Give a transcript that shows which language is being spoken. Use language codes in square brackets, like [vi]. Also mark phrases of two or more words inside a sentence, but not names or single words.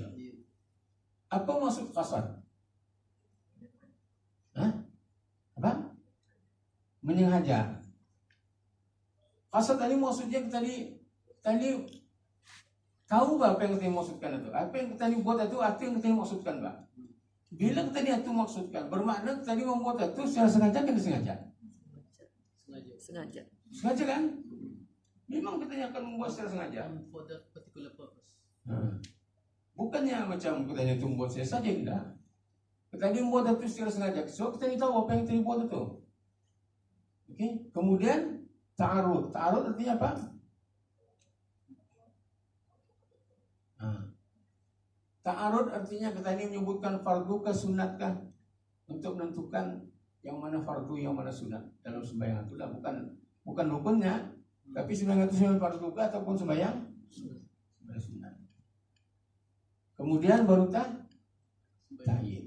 [ms] Apa maksud qasad? Apa? Menyengaja. Qasad tadi maksudnya tadi tahu apa yang kita maksudkan itu? Apa yang kita buat itu apa yang kita maksudkan, Pak? Bila tadi itu maksudkan bermakna tadi membuat itu secara sengaja kan disengaja? sengaja Sengaja kan? Memang kita akan membuat secara sengaja. [en] For that particular purpose. [ms] Bukannya macam kita itu membuat saya saja enggak. Kita membuat itu secara sengaja. So kita tahu apa yang kita buat itu. Oke. Kemudian ta'arud. Ta'arud artinya apa? Ta'arud artinya kita ini menyebutkan fardu ke sunatkah untuk menentukan yang mana fardu yang mana sunat dalam sembahyang itulah bukan rukunnya, tapi sembahyang itu sembahyang fardu ke ataupun sembahyang sunat. Kemudian baru ta'yin.